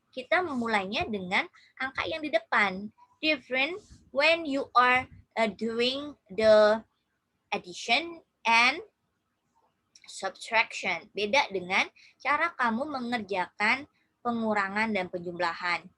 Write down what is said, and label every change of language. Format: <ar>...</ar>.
<id>Kita memulainya dengan angka yang di depan.</id> <en>Different when you are doing the addition and subtraction.</en> <id>Beda dengan cara kamu mengerjakan pengurangan dan penjumlahan.</id>